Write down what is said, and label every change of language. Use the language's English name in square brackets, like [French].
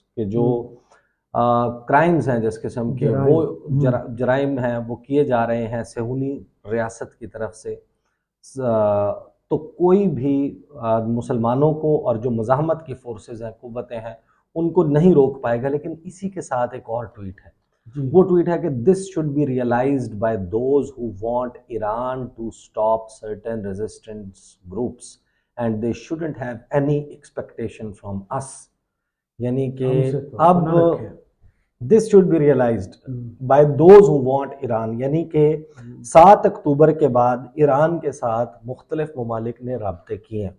[Urdu] کہ جو کرائمز ہیں جس قسم کے وہ جرائم ہیں وہ کیے جا رہے ہیں صہیونی ریاست کی طرف سے, تو کوئی بھی مسلمانوں کو اور جو مزاحمت کی فورسز ہیں, قوتیں ہیں, ان کو نہیں روک پائے گا. لیکن اسی کے ساتھ ایک اور ٹویٹ ہے, وہ ٹویٹ ہے کہ [English] this should be realized by those who want Iran to stop certain resistance groups and they shouldn't have any expectation from us. [Urdu] یعنی کہ اب [English] this should be realized by those who want Iran, [Urdu] یعنی کہ 7 اکتوبر کے بعد ایران کے ساتھ مختلف ممالک نے رابطے کیے ہیں.